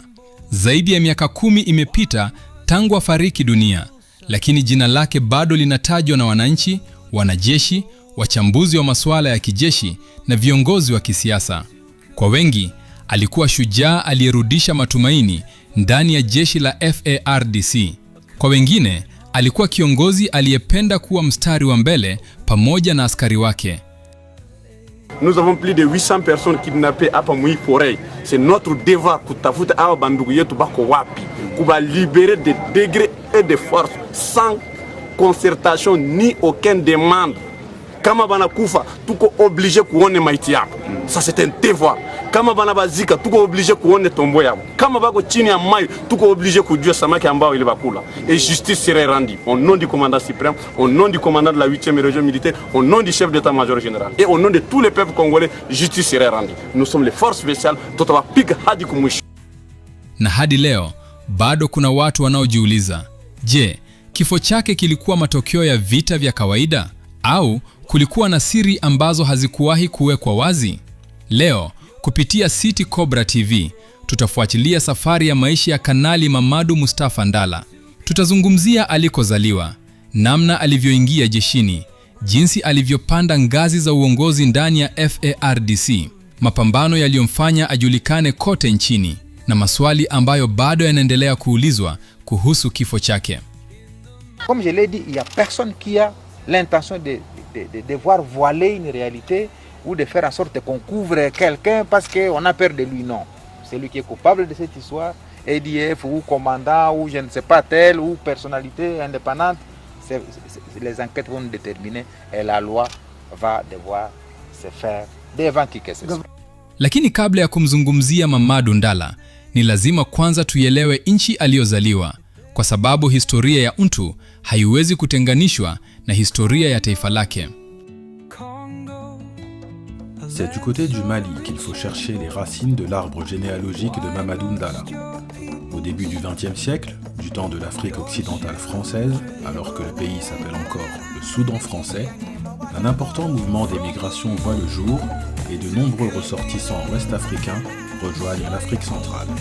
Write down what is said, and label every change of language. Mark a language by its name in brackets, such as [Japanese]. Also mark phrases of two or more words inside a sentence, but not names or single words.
[Swahili] Zaidi ya miaka 10 imepita tangu afariki dunia, lakini jina lake bado linatajwa na wananchi, wanajeshi, wachambuzi wa masuala ya kijeshi na viongozi wa kisiasa. Kwa wengi, alikuwa shujaa aliyerudisha matumaini ndani ya jeshi la FARDC. Kwa wengine, alikuwa kiongozi aliyependa kuwa mstari wa mbele pamoja na askari wake. [French] Nous avons plus de 800 personnes kidnappées hapa Mwiporei. C'est notre devoir [Swahili] kutafuta hao bandugu yetu bako wapi, [French] kuba libérer de degrés et de force sans concertation ni aucune demande. [Swahili] Kama banakufa tuko obligé kuone maiti yao. [French] Ça c'est un devoir. [Swahili] Kama banabazika tuko obligé kuone tombo yao. Kama bako chini ya maji tuko obligé kujua samaki ambao ile bakula. [French] Et justice serait rendue au nom du commandant suprême, au nom du commandant de la 8e région militaire, au nom du chef d'état-major général et au nom de tous les peuples congolais, justice serait rendue. Nous sommes les forces spéciales, [Swahili] tutawapiga hadi kumwisho. Na hadi leo bado kuna watu wanaojiuliza, je, kifo chake kilikuwa matokeo ya vita vya kawaida au kulikuwa na siri ambazo hazikuwahi kuwekwa wazi? Leo kupitia City Cobra TV tutafuatilia safari ya maisha ya Kanali Mamadou Mustapha Ndala. Tutazungumzia alikozaliwa, namna alivyoingia jeshini, jinsi alivyopanda ngazi za uongozi ndani ya FARDC, mapambano yaliyomfanya ajulikane kote nchini, na maswali ambayo bado yanaendelea kuulizwa kuhusu kifo chake. [French] Comme je l'ai dit, il y a personne qui a l'intention de voir voiler une réalité ou de faire en sorte qu'on couvre quelqu'un parce qu'on a peur de lui. Non. C'est lui qui est coupable de cette histoire. ADF ou commandant ou je ne sais pas tel ou personnalité indépendante, les enquêtes vont déterminer et la loi va devoir se faire devant qui que ce soit. [Swahili] Lakini kabla ya kumzungumzia Mamadou Ndala, ni lazima kwanza tuielewe nchi aliyozaliwa, kwa sababu historia ya mtu haiwezi kutenganishwa na historia ya taifa lake. [French] C'est du côté du Mali qu'il faut chercher les racines de l'arbre généalogique de Mamadou Ndala. Au début du XXe siècle, du temps de l'Afrique occidentale française, alors que le pays s'appelle encore le Soudan français, un important mouvement d'émigration voit le jour et de nombreux ressortissants ouest-africains rejoignent l'Afrique centrale.